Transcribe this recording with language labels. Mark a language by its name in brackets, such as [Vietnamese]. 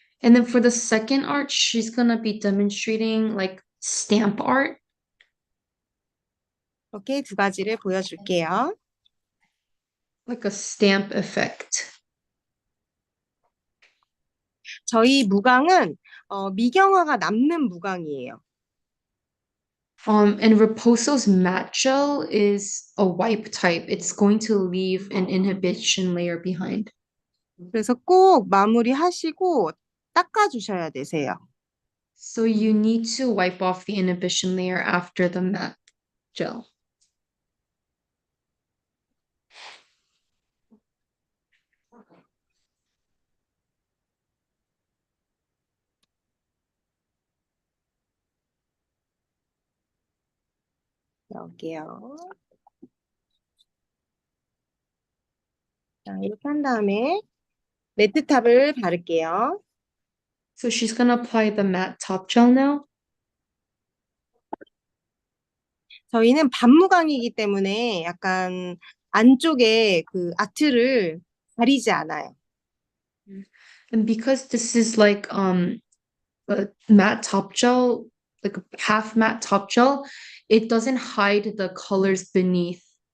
[English] And then for the second art, she's gonna be demonstrating like stamp art. [Korean] 이렇게 두 가지를 보여줄게요. [English] Like a stamp effect. [Korean] 저희 무광은, 미경화가 남는 무광이에요. [English] And Reposo's matte gel is a wipe type. It's going to leave an inhibition layer behind. [Korean] 그래서 꼭 마무리 하시고 닦아주셔야 되세요. [English] So you need to wipe off the inhibition layer after the matte gel. [Korean] 여기요. 자, 이렇게 한 다음에 매트탑을 바를게요. [English] So she's gonna apply the matte top gel now. [Korean] 저희는 반무광이기 때문에 약간 안쪽에 그 아트를 가리지 않아요. [English] And because this is like a matte top gel, like a half matte top gel, it doesn't hide the colors beneath.